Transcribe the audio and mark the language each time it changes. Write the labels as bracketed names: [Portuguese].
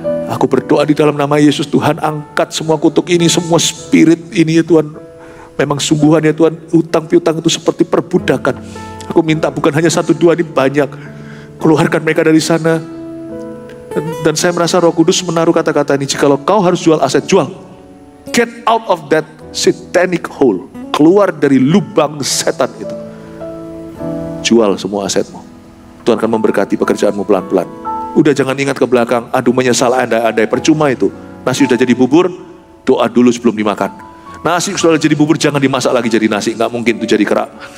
[Indonesian] Aku berdoa di dalam nama Yesus. Tuhan angkat semua kutuk ini. Semua spirit ini ya Tuhan. Memang sungguhan ya Tuhan. Utang piutang itu seperti perbudakan. Aku minta bukan hanya 1, 2, ini banyak. Keluarkan mereka dari sana. Dan saya merasa Roh Kudus menaruh kata-kata ini. Jikalau kau harus jual aset, jual. [English] Get out of that satanic hole. [Indonesian] Keluar dari lubang setan itu. Jual semua asetmu. Tuhan akan memberkati pekerjaanmu pelan-pelan. Udah jangan ingat ke belakang. Aduh menyesal andai-andai. Percuma itu. Nasi udah jadi bubur. Doa dulu sebelum dimakan. Nasi sudah jadi bubur, jangan dimasak lagi jadi nasi. Nggak mungkin itu jadi kerak.